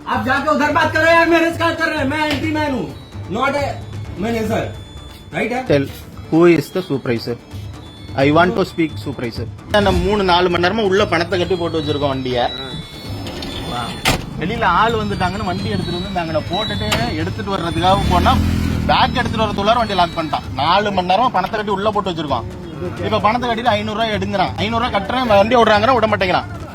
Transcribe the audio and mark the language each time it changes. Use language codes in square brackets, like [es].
[hi] आप जाके उधर बात कर रहे हैं, मेरे से बात कर रहे हैं. मैं एंट्री मैन हूँ, [en] not a manager. Right? Tell who is the supervisor? I want to speak supervisor. [ta] நம்ம 3-4 மணி நேரமா உள்ள பணத்தை கட்டி போட்டு வச்சிருக்கோம் வண்டிய. வெளியில ஆள் வந்துட்டாங்கன்னு வண்டி எடுத்துட்டு வந்து நாங்க போட்டுட்டு எடுத்துட்டு வர்றதுக்காக போனா பேக் எடுத்துட்டு வரதுக்குள்ளார வண்டி லாக் பண்ணிட்டான். 4 மணி நேரமா பணத்தை கட்டி உள்ள போட்டு வச்சிருக்கோம். இப்ப பணத்தை கட்டிட்டு 500 ரூபாய் எடுங்கிறான். 500 ரூபாய் கட்டுறேன், வண்டி விடுறாங்க, விட மாட்டேங்கிறான்.